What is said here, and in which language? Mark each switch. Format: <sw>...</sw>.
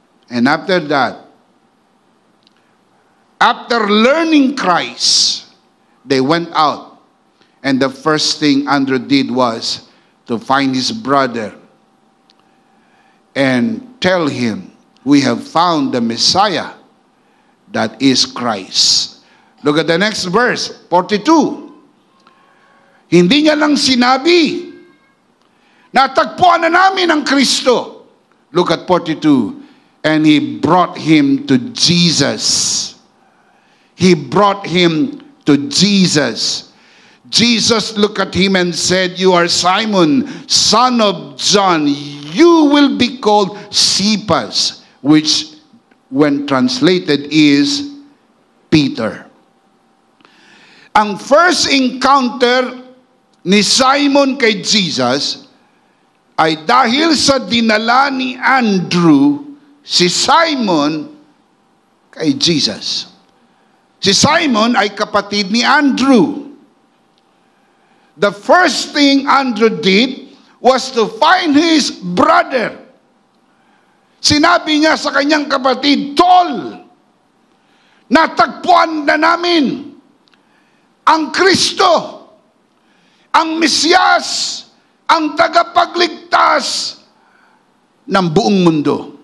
<en>And after that, after learning Christ, they went out. And the first thing Andrew did was to find his brother and tell him, we have found the Messiah, that is Christ. Look at the next verse, 42.</en> <tl>Hindi niya lang sinabi, natagpuan na namin ang Kristo.</tl> <en>Look at 42. And he brought him to Jesus. He brought him to Jesus. Jesus looked at him and said, you are Simon, son of John. You will be called Cephas, which when translated is Peter.</en> <tl>Ang first encounter ni Simon kay Jesus ay dahil sa dinala ni Andrew si Simon kay Jesus. Si Simon ay kapatid ni Andrew.</tl> <en>The first thing Andrew did was to find his brother.</en> <tl>Sinabi niya sa kanyang kapatid, Tol, natagpuan na namin ang Kristo, ang Mesiyas, ang tagapagligtas ng buong mundo.</tl>